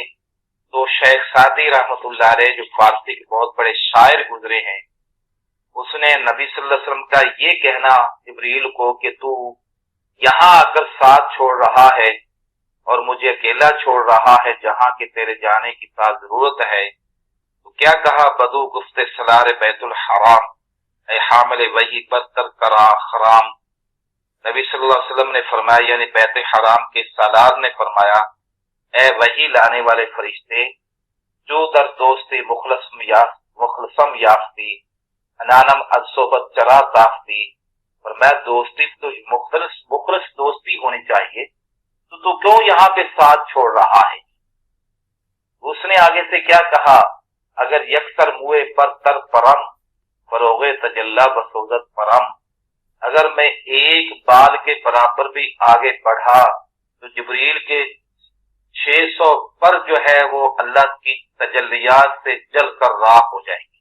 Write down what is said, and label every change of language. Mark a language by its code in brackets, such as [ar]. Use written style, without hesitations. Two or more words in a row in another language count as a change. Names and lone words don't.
[ur] تو شیخ سعدی [ar] رحمۃ اللہ علیہ [ur] جو فارسی کے بہت بڑے شاعر گزرے ہیں، اس نے نبی [ar] صلی اللہ علیہ وسلم [ur] کا یہ کہنا جبریل کو کہ تو یہاں آ کر ساتھ چھوڑ رہا ہے اور مجھے اکیلا چھوڑ رہا ہے جہاں کہ تیرے جانے کی تا ضرورت ہے، تو کیا کہا؟ [fa] بدو گفت سلار بیت الحرام، اے حامل وحی برتر کرا خرام۔ [ur] نبی [ar] صلی اللہ علیہ وسلم [ur] نے فرمایا، یعنی بیت حرام کے سالار نے فرمایا، اے وحی لانے والے فرشتے، [fa] جو در دوستی مخلصم یافتی، انانم از صحبت چرا تافتی، [ur] اور میں دوستی تو مخلص دوستی ہونی چاہیے، تو کیوں یہاں پہ ساتھ چھوڑ رہا ہے؟ اس نے آگے سے کیا کہا؟ [fa] اگر یکسر موئے پر تر پرم، فروغ تجلا بسوزت پرم، [ur] اگر میں ایک بال کے برابر بھی آگے بڑھا تو جبریل کے 600 پر جو ہے وہ اللہ کی تجلیات سے جل کر راہ ہو جائیں گے